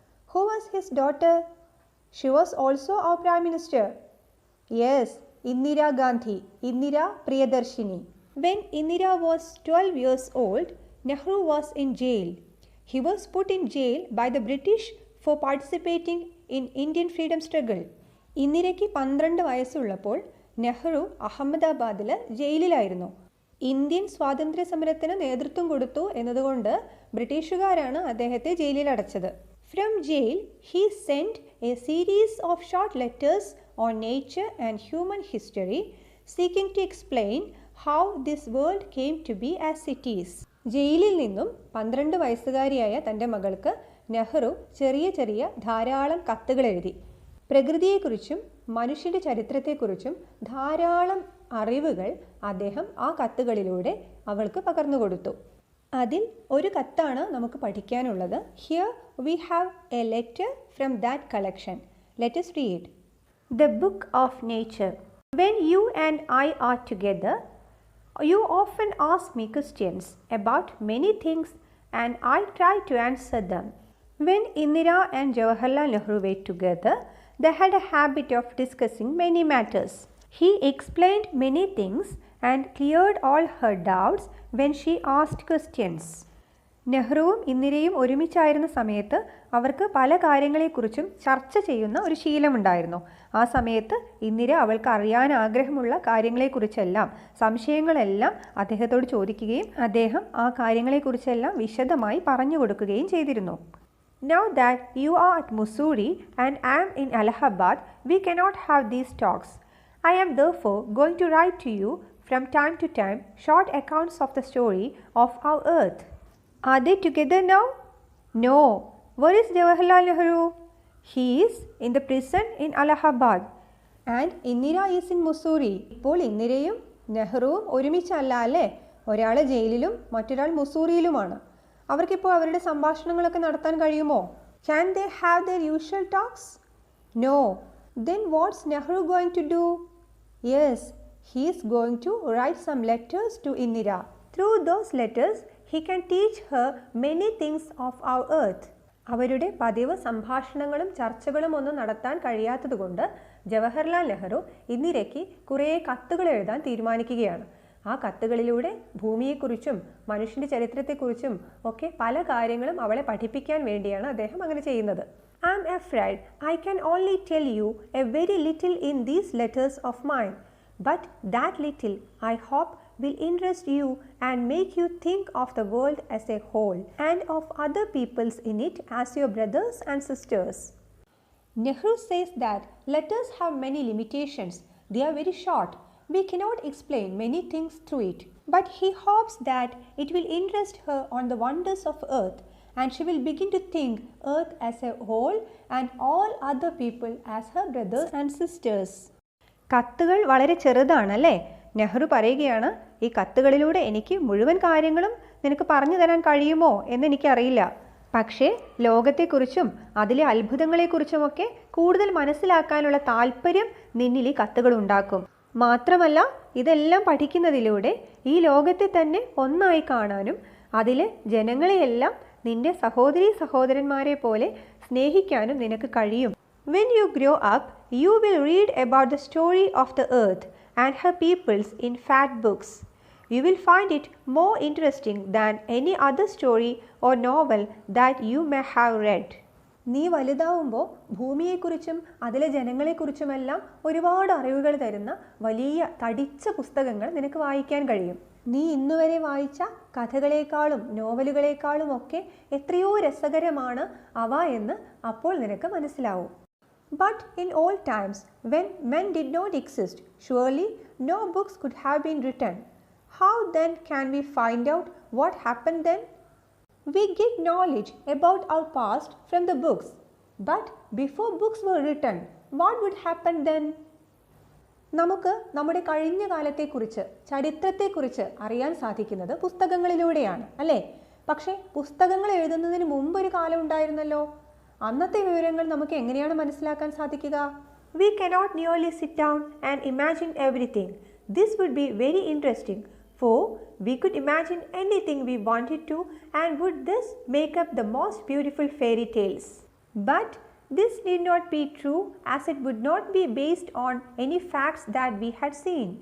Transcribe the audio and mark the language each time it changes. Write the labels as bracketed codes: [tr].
[en] Who was his daughter? She was also our Prime Minister. Yes, Indira Gandhi, Indira Priyadarshini. When Indira was 12 years old, Nehru was in jail. He was put in jail by the British for participating in Indian freedom struggle. [ml] ഇന്ദിരയ്ക്ക് 12 വയസ്സുള്ളപ്പോൾ നെഹ്റു അഹമ്മദാബാദിൽ ജയിലിലായിരുന്നു. Indian സ്വാതന്ത്ര്യ സമരത്തിന് നേതൃത്വം കൊടുത്തു എന്നതുകൊണ്ട് ബ്രിട്ടീഷുകാരാണ് അദ്ദേഹത്തെ ജയിലിൽ അടച്ചത്. [en] From jail, he sent a series of short letters on nature and human history, seeking to explain how this world came to be as it is. [ml] ജയിലിൽ നിന്നും 12 വയസ്സുകാരിയായ തൻ്റെ മകൾക്ക് നെഹ്റു ചെറിയ ധാരാളം കത്തുകൾ എഴുതി. പ്രകൃതിയെക്കുറിച്ചും മനുഷ്യൻ്റെ ചരിത്രത്തെക്കുറിച്ചും ധാരാളം അറിവുകൾ അദ്ദേഹം ആ കത്തുകളിലൂടെ അവൾക്ക് പകർന്നു കൊടുത്തു. അതിൽ ഒരു കത്താണ് നമുക്ക് പഠിക്കാനുള്ളത്. [en] Here we have a letter from that collection. Let us read. The Book of Nature. When you and I are together, you often ask me questions about many things and I try to answer them. When Indira and Jawaharlal Nehru were together, they had a habit of discussing many matters. He explained many things and cleared all her doubts when she asked questions. [ml] നെഹ്റുവും ഇന്ദിരയും ഒരുമിച്ചായിരുന്ന സമയത്ത് അവർക്ക് പല കാര്യങ്ങളെക്കുറിച്ചും ചർച്ച ചെയ്യുന്ന ഒരു ശീലമുണ്ടായിരുന്നു. ആ സമയത്ത് ഇന്ദിര അവൾക്ക് അറിയാൻ ആഗ്രഹമുള്ള കാര്യങ്ങളെക്കുറിച്ചെല്ലാം സംശയങ്ങളെല്ലാം അദ്ദേഹത്തോട് ചോദിക്കുകയും അദ്ദേഹം ആ കാര്യങ്ങളെക്കുറിച്ചെല്ലാം വിശദമായി പറഞ്ഞു കൊടുക്കുകയും ചെയ്തിരുന്നു. [en] Now that you are at Mussoorie and I am in Allahabad, we cannot have these talks. I am therefore going to write to you from time to time short accounts of the story of our earth. Are they together now? No. Where is Jawaharlal Nehru? He is in the prison in Allahabad. And Indira is in Mussoorie. [ml] ഇപ്പോൾ ഇന്ദിരയും നെഹ്റുവും ഒരുമിച്ചല്ല അല്ലേ? ഒരാൾ ജയിലിലും മറ്റൊരാൾ മുസൂറിയിലുമാണ്. അവർക്കിപ്പോൾ അവരുടെ സംഭാഷണങ്ങളൊക്കെ നടത്താൻ കഴിയുമോ? [en] Can they have their usual talks? No. Then what's Nehru going to do? Yes, he is going to write some letters to Indira. Through those letters, he can teach her many things of our earth. [ml] അവരുടെ പതിവ് സംഭാഷണങ്ങളും ചർച്ചകളും ഒന്നും നടത്താൻ കഴിയാത്തതുകൊണ്ട് ജവഹർലാൽ നെഹ്റു ഇന്ദിരയ്ക്ക് കുറേ കത്തുകൾ എഴുതാൻ തീരുമാനിക്കുകയാണ്. ആ കത്തുകളിലൂടെ ഭൂമിയെക്കുറിച്ചും മനുഷ്യൻ്റെ ചരിത്രത്തെക്കുറിച്ചും ഒക്കെ പല കാര്യങ്ങളും അവളെ പഠിപ്പിക്കാൻ വേണ്ടിയാണ് അദ്ദേഹം അങ്ങനെ ചെയ്യുന്നത്. [en] I am afraid I can only tell you a very little in these letters of mine, but that little I hope will interest you and make you think of the world as a whole and of other peoples in it as your brothers and sisters. Nehru says that letters have many limitations. They are very short. We cannot explain many things through it, but he hopes that it will interest her on the wonders of earth and she will begin to think earth as a whole and all other people as her brothers and sisters. [ml] കത്തുകൾ വളരെ ചെറുതാണല്ലേ? നെഹ്റു പറയുകയാണ്, ഈ കത്തുകളിലൂടെ എനിക്ക് മുഴുവൻ കാര്യങ്ങളും നിനക്ക് പറഞ്ഞു തരാൻ കഴിയുമോ എന്നെനിക്കറിയില്ല. പക്ഷേ ലോകത്തെക്കുറിച്ചും അതിലെ അത്ഭുതങ്ങളെക്കുറിച്ചുമൊക്കെ കൂടുതൽ മനസ്സിലാക്കാനുള്ള താല്പര്യം നിന്നിൽ ഈ കത്തുകൾ ഉണ്ടാക്കും. മാത്രമല്ല ഇതെല്ലാം പഠിക്കുന്നതിലൂടെ ഈ ലോകത്തെ തന്നെ ഒന്നായി കാണാനും അതിലെ ജനങ്ങളെയെല്ലാം നിന്റെ സഹോദരന്മാരെ പോലെ സ്നേഹിക്കാനും നിനക്ക് കഴിയും. [en] When you grow up, you will read about the story of the earth and her peoples in fat books. You will find it more interesting than any other story or novel that you may have read. [ml] നീ വലുതാവുമ്പോൾ ഭൂമിയെക്കുറിച്ചും അതിലെ ജനങ്ങളെക്കുറിച്ചുമെല്ലാം ഒരുപാട് അറിവുകൾ തരുന്ന വലിയ തടിച്ച പുസ്തകങ്ങൾ നിനക്ക് വായിക്കാൻ കഴിയും. നീ ഇന്നുവരെ വായിച്ച കഥകളേക്കാളും നോവലുകളേക്കാളും ഒക്കെ എത്രയോ രസകരമാണ് അവ എന്ന് അപ്പോൾ നിനക്ക് മനസ്സിലാവും. [en] But in old times, when men did not exist, surely no books could have been written. How then can we find out what happened then? We get knowledge about our past from the books. But before books were written, what would happen then? [ml] നമുക്ക് നമ്മുടെ കഴിഞ്ഞ കാലത്തെക്കുറിച്ച്, ചരിത്രത്തെക്കുറിച്ച് അറിയാൻ സാധിക്കുന്നത് പുസ്തകങ്ങളിലൂടെയാണ്, അല്ലേ? പക്ഷേ പുസ്തകങ്ങൾ എഴുതുന്നതിന് മുമ്പ് ഒരു കാലം ഉണ്ടായിരുന്നല്ലോ. അന്നത്തെ വിവരങ്ങൾ നമുക്ക് എങ്ങനെയാണ് മനസ്സിലാക്കാൻ സാധിക്കുക? [en] We cannot merely sit down and imagine everything. This would be very interesting, for we could imagine anything we wanted to and would thus make up the most beautiful fairy tales. But this need not be true, as it would not be based on any facts that we had seen.